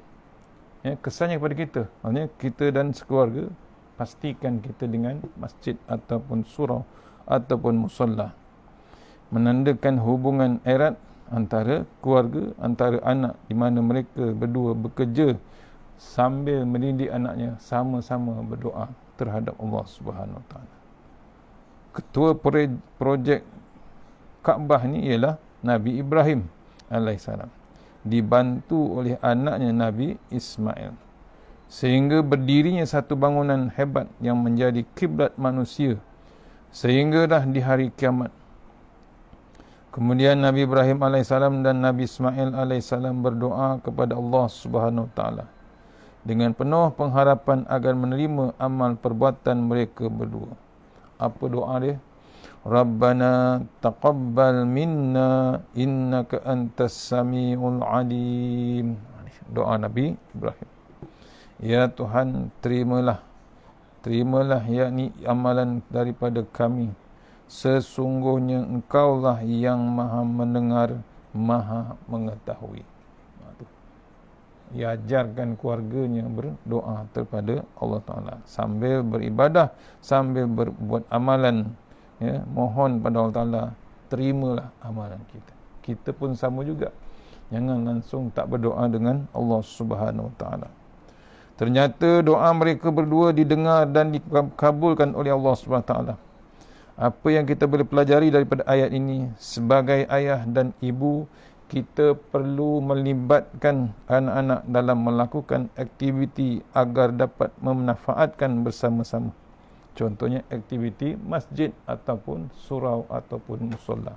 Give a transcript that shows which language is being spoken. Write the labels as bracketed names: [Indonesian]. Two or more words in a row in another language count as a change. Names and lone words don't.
[Malay] Ya, kesannya kepada kita, maksudnya kita dan sekeluarga, pastikan kita dengan masjid ataupun surau ataupun musalla. Menandakan hubungan erat antara keluarga, antara anak, di mana mereka berdua bekerja sambil mendidik anaknya, sama-sama berdoa terhadap [Arabic] الله سبحانه وتعالى. [Malay] Ketua projek Kaabah ni ialah Nabi Ibrahim alaihissalam, dibantu oleh anaknya Nabi Ismail, sehingga berdirinya satu bangunan hebat yang menjadi kiblat manusia sehingga dah di hari kiamat. Kemudian Nabi Ibrahim AS dan Nabi Ismail AS berdoa kepada [Arabic] الله سبحانه وتعالى [Malay] dengan penuh pengharapan agar menerima amal perbuatan mereka berdua. Apa doa dia? [Arabic] ربنا تقبل منا إنك أنت السميع العليم. [Malay] Doa Nabi Ibrahim. Ya Tuhan, terimalah yakni amalan daripada kami. Sesungguhnya Engkaulah yang Maha mendengar, Maha mengetahui. Ia ajarkan keluarganya berdoa kepada [Arabic] الله تعالى [Malay] sambil beribadah, sambil berbuat amalan, ya, mohon pada [Arabic] الله تعالى, [Malay] terimalah amalan kita. Kita pun sama juga, jangan langsung tak berdoa dengan [Arabic] الله سبحانه وتعالى. [Malay] Ternyata doa mereka berdua didengar dan dikabulkan oleh [Arabic] الله سبحانه وتعالى. [Malay] Apa yang kita boleh pelajari daripada ayat ini? Sebagai ayah dan ibu, kita perlu melibatkan anak-anak dalam melakukan aktiviti agar dapat memanfaatkan bersama-sama. Contohnya aktiviti masjid ataupun surau ataupun musolla.